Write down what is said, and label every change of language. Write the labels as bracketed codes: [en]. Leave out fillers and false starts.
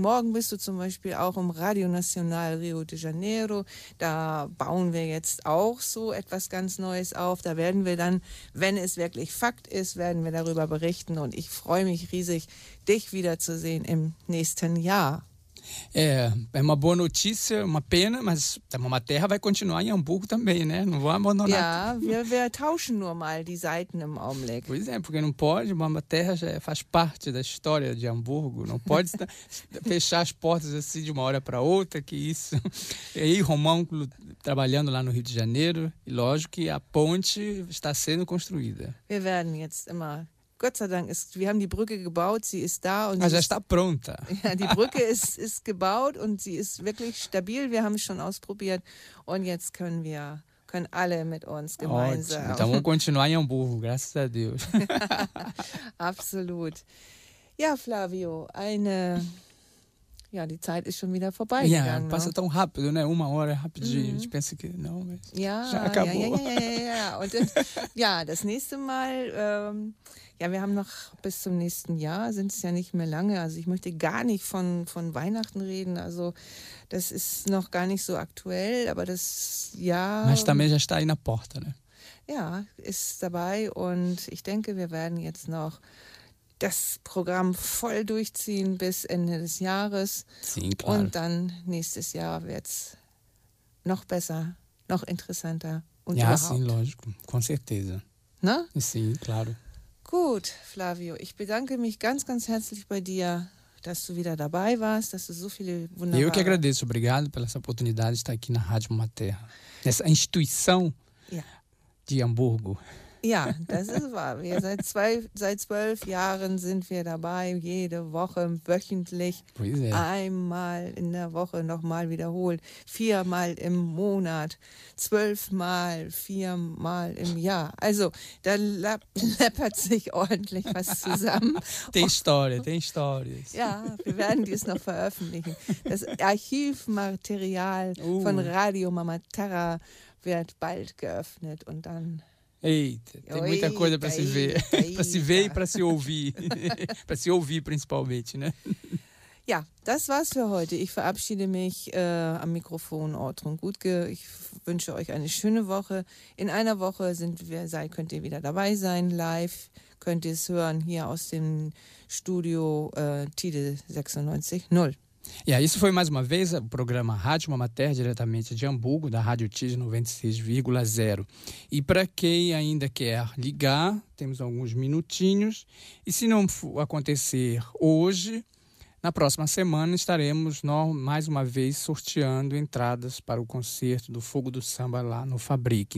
[de] Morgen bist du zum Beispiel auch im Radio Nacional Rio de Janeiro. Da bauen wir jetzt auch so etwas ganz Neues auf. Da werden wir dann, wenn es wirklich Fakt ist, werden wir darüber berichten. Und ich freue mich riesig, dich wiederzusehen im nächsten Jahr. [pt] É, é uma boa notícia, uma pena, mas a Mamaterra vai continuar em Hamburgo também, né? Não vou abandonar. [de] Ja, wir tauschen nur mal die Seiten im Augenblick. [pt] Pois é, porque não pode, Mamaterra já faz parte da história de Hamburgo, não pode fechar as portas assim de uma hora para outra, que isso. E aí, Romão trabalhando lá no Rio de Janeiro, e lógico que a ponte está sendo construída. [de] Wir werden jetzt immer... Gott sei Dank, wir haben die Brücke gebaut, sie ist da. Und [pt] ah, já está pronta. [de] Ja, die Brücke ist gebaut und sie ist wirklich stabil. Wir haben es schon ausprobiert und jetzt können alle mit uns gemeinsam. [pt] Ótimo. Então vamos continuar em Hamburgo, graças a Deus. [de] Absolut. Ja, Flavio, ja, die Zeit ist schon wieder vorbei. [pt] Ja, passa tão rápido, né? Uma hora rapidinho. Ich pense que não, mas [de] ja, [pt] já acabou. [de] Und ja, das nächste Mal, ja, wir haben noch bis zum nächsten Jahr, sind es ja nicht mehr lange. Also ich möchte gar nicht von Weihnachten reden. Also das ist noch gar nicht so aktuell, aber das Jahr... [pt] Mas também já está aí na porta, né? [de] Ja, ist dabei und ich denke, wir werden jetzt noch... das Programm voll durchziehen bis Ende des Jahres. [pt] Sim, claro. [de] Und dann nächstes Jahr wird's noch besser, noch interessanter und ja, überhaupt. [pt] Ja, sim, lógico. Com certeza. [de] Na? [pt] Sim, claro. [de] Gut, Flavio, ich bedanke mich ganz, ganz herzlich bei dir, dass du wieder dabei warst, dass du so viele wunderbare... [pt] Eu que agradeço. Obrigado pela essa oportunidade de estar aqui na Rádio Materra. Nessa instituição de Hamburgo. [de] Ja, das ist wahr. Wir seit 12 Jahren sind wir dabei, jede Woche, wöchentlich, einmal in der Woche nochmal wiederholt, viermal im Monat, 12-mal, viermal im Jahr. Also, da läppert sich ordentlich was zusammen. Die Story. Ja, wir werden dies noch veröffentlichen. Das Archivmaterial von Radio Mama Terra wird bald geöffnet und dann... [pt] Eita, tem muita coisa para se ver, para se ver e para se ouvir, para se ouvir principalmente, né? [de] Ja, das war's für heute. Ich verabschiede mich am Mikrofon Ortrun Gutke. Ich wünsche euch eine schöne Woche. In einer Woche könnt ihr wieder dabei sein, live, könnt ihr es hören, hier aus dem Studio Tide 96.0. [pt] E yeah, isso foi mais uma vez o programa Rádio Mama Terra, diretamente de Hamburgo, da Rádio TIS 96,0. E para quem ainda quer ligar, temos alguns minutinhos. E se não acontecer hoje, na próxima semana estaremos mais uma vez sorteando entradas para o concerto do Fogo do Samba lá no Fabrique.